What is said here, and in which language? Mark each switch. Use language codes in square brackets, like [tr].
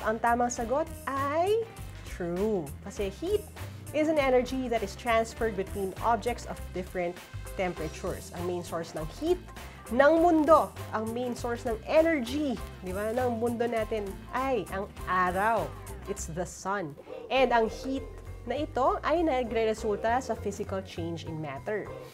[tl] Ang tamang sagot ay true. Kasi [en] heat is an energy that is transferred between objects of different temperatures. [tl] Ang main source ng heat ng mundo, ang main source ng energy, di ba, ng mundo natin ay ang araw. [en] It's the sun. [tl] And ang heat na ito ay nagre-resulta sa [en] physical change in matter.